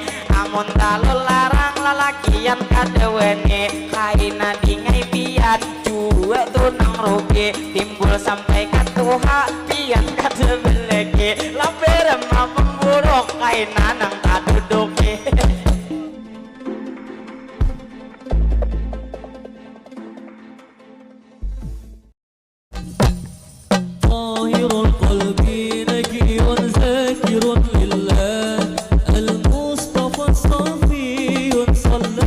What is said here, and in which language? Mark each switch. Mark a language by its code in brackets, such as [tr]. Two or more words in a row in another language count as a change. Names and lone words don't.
[bjn] Amun terlalu larang lalakian kadeweni, kaina dingai pian jua tunang rugi, timbul sampai katuha pian kadebeleki. Lampiran ma pemburuk kaina nang tak duduki. [ar] طاهر القلب نقي ذاكر لله المصطفى الصفي صلى